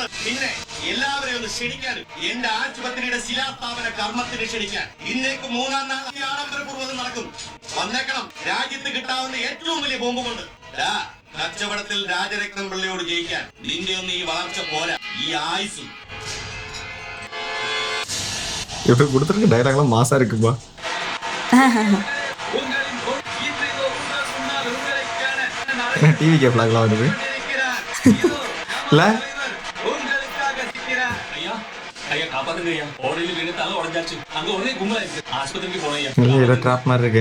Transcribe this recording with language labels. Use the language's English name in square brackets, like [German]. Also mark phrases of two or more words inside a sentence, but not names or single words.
[Malayalam] പിന്നെ എല്ലാവരെയും ഒന്ന് ക്ഷണിക്കാനും എന്റെ ആശുപത്രിയുടെ ശിലാസ്ഥാപന കർമ്മത്തിന് ക്ഷണിക്കാൻ ഇന്നേക്ക് 3-ാം നാൾ ആഡംബരപൂർവ്വം നടക്കും. വന്നേക്കണം, രാജ്യത്ത് കിട്ടാവുന്ന ഏറ്റവും വലിയ ബോംബ് കൊണ്ട്. കച്ചവടത്തിൽ രാജരത്നം പിള്ളയോട് ജയിക്കാൻ നിന്റെ ഒന്നും ഈ വളർച്ച പോരാ, ഈ ആയുസും. [Tamil] இவரு கொடுத்துருக்க டைலாக்லாம் மாசா இருக்குப்பா. டிவி ஃபிளாக்லாம் வருது இல்ல? ஏதோ ட்ராப் மாதிரி இருக்கு.